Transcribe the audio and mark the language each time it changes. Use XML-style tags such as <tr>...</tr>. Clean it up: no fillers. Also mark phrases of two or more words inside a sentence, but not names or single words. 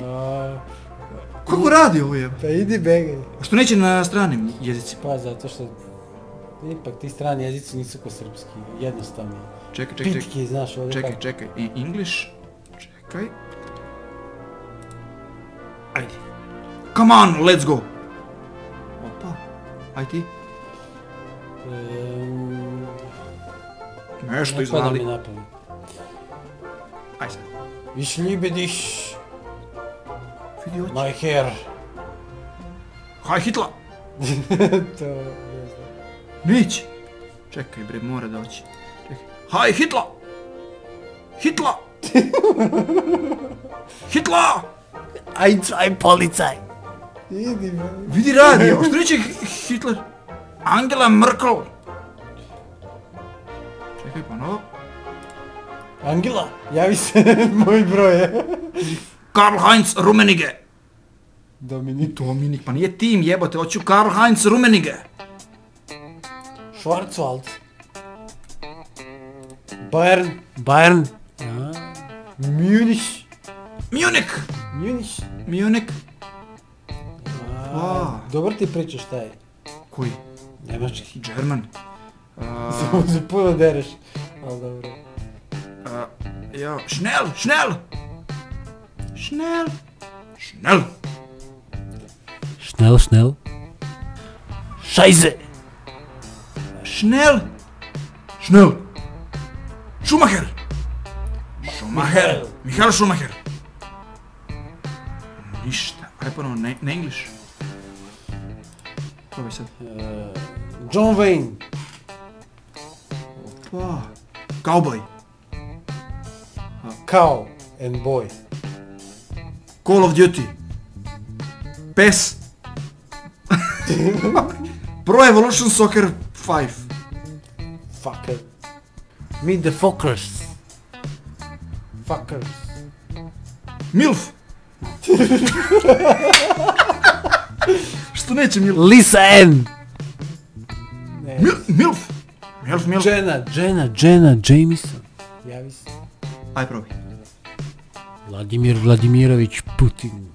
<sr>Kako radi ovo jebote? Pa idi begaj. A što neće na stranim jezicima? Pa zato što ipak ti strani jezici nisu ko srpski, jednostavni. Čekaj. Pitki, znaš ovdje kako. Čekaj. English. Čekaj. Ajde.</sr> <en>Come on, let's go.</en> <sr>Opa. Aj ti. Nešto izvali. Ne pada mi napamet. Aj sad.</sr> <de>Ich liebe dich,</de> <sr>Vidi oči.</sr> <en>my hair.</en> <de>Haj Hitler.</de> <sr>To ne znam. Neće. Čekaj bre, mora da oći. Čekaj.</sr> <de>Haj Hitler. Hitler. Hitler. Ein, zwei Polizei.</de> <sr>Idi me. Vidi radi, što neće Hitler? Angela Merkel. Čekaj ponovo. Angela, javi se, moj broj je. Karl-Heinz Rummenigge. Dominik. Dominik, pa nije tim jebote, hoću Karl-Heinz Rummenigge.</sr> <de>Schwarzwald. Bayern. Ja. Munich.</de> <sr>Dobro ti pričaš šta je. Koji? Njemački.</sr> <en>German.</en> <sr>Samo se puno dereš. Ali dobro.</sr> <de>Ja, schnell. Schnell. Scheiße. Schnell. Schumacher. Michael Schumacher.</de> <sr>Ništa. Aj ponovno, na English. Probaj sad. John Wayne. Opa. Cowboy.</sr> <en>Cow and boy. Call of Duty. PES. Pro Evolution Soccer 5. Fucker. Meet the fuckers. Fuckers. Milf!</en> <sr>Što neće Milf? Lisa N.</sr> <en>Milf! Milf.</en> <sr>Jenna Jameson. Javi se. Aj probaj. Vladimir Vladimirović Putin.</sr>